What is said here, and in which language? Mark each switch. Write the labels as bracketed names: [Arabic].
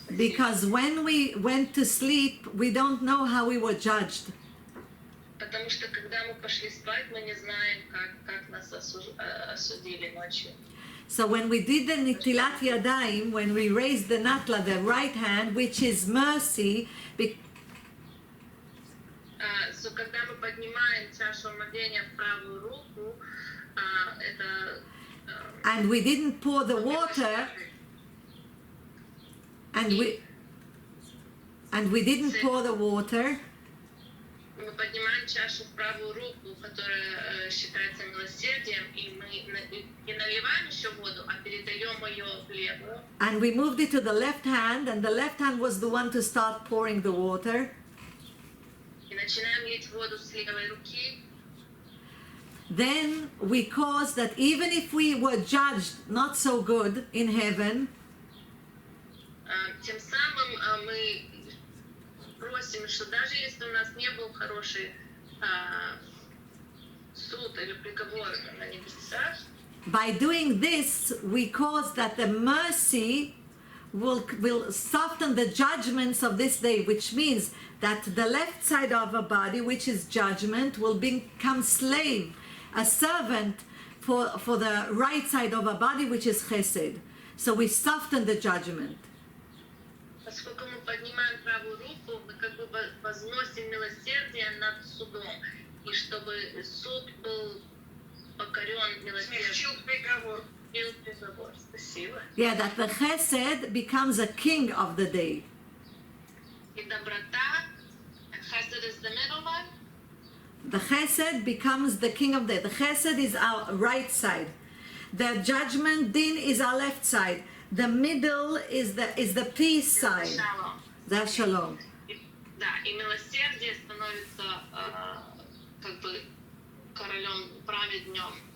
[English] Because when we went to sleep, we don't know how we were judged. [Russian] Потому что когда мы пошли спать, мы не знаем, как нас осудили ночью. [English] So when we did the Netilat Yadayim, when we raised the Natla, the right hand, which is mercy, [Russian] So, когда мы поднимаем чашу омовения в правую руку, это [English] and we didn't pour the water, and we didn't pour the water, [Russian] мы поднимаем чашу в правую руку, которая считается милосердием, и мы не наливаем еще воду, а передаем ее в левую. [English] and we moved it to the left hand, and the left hand was the one to start pouring the water. [Russian] И начинаем лить воду с левой руки. [English] Then we caused that even if we were judged not so good in heaven, [Russian] Тем самым мы просим, что даже если у нас не был хороший суд или приговор на небесах, [English] by doing this, we cause that the mercy will soften the judgments of this day, which means that the left side of a body, which is judgment, will become slave, a servant for the right side of a body, which is chesed. So we soften the judgment. [Russian] поскольку мы поднимаем правую руку, мы как бы возносим милосердие над судом, и чтобы суд был покорен милосердием. Смягчил приговор. Спасибо. [English] Yeah, that the chesed becomes a king of the day. [Russian] И доброта, [English] chesed is the middle one. The chesed becomes the king of the day. The chesed is our right side. The judgment, din, is our left side. The middle is the peace side. Shalom. The shalom. [Russian] Да, и милосердие становится как бы королем, праведнем.